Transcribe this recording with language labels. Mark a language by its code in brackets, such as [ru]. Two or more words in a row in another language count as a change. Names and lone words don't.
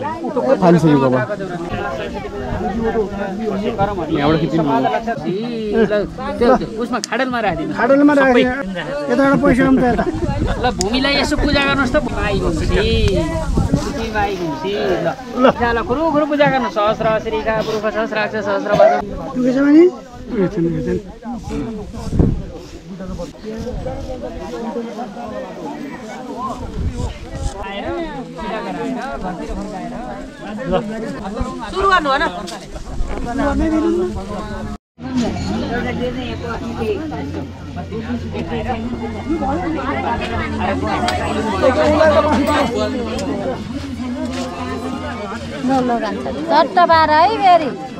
[ne] फालिसक्यो कपाल यहाँबाट खिच्नु उसमा खाडलमा राखिदिनु खाडलमा राखेर यताबाट पैसा आउँछ यता ल भूमिलाई यसो पूजा गर्नुहोस् त भाइ घुम्सी ल खुरु पूजा गर्नु [sa] सहस्र श्रीका पुरुष सहस्राक्ष सहस्र [ne] दुखेछ भने सुरु गर्नु होइन चट्ट बार है फेरि